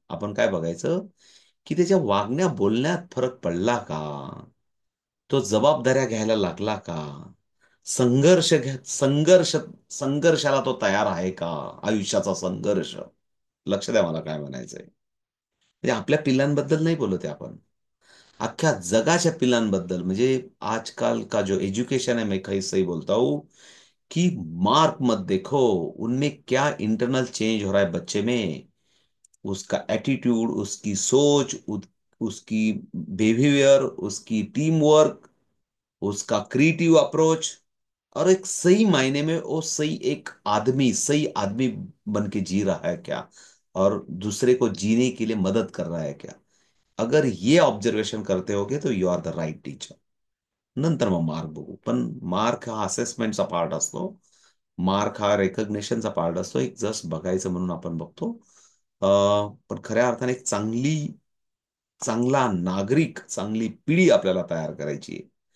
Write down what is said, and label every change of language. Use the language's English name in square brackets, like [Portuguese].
[Marathi] आपण काय बघायचं, की त्याच्या वागण्या बोलण्यात फरक पडला का, तो जबाबदाऱ्या घ्यायला लागला का, संघर्ष संघर्षाला तो तयार आहे का, आयुष्याचा संघर्ष. लक्ष द्या, मला काय म्हणायचंय. म्हणजे आपल्या पिल्लांबद्दल नाही बोलत आहे आपण, अख्ख्या जगाच्या पिल्लांबद्दल. [Hindi] म्हणजे आजकाल का जो एजुकेशन है, मैं कहीं सही बोलता हूँ कि मार्क मत देखो, उनमें क्या इंटरनल चेंज हो रहा है बच्चे में, उसका एटीट्यूड, उसकी सोच, उसकी बिहेवियर, उसकी टीम वर्क, उसका क्रिएटिव अप्रोच, और एक सही मायने में वो सही आदमी बन के जी रहा है क्या, और दूसरे को जीने के लिए मदद कर रहा है क्या. अगर ये ऑब्झर्वेशन करते होगे तो [English] You are the right teacher. [Marathi] नंतर मग मार्क बघू, पण मार्क हा असेसमेंटचा पार्ट असतो. मार्क हा रेकग्नेशनचा पार्ट असतो, एक जस्ट बघायचं म्हणून आपण बघतो. पण खऱ्या अर्थाने एक चांगला नागरिक, चांगली पिढी आपल्याला तयार करायची आहे.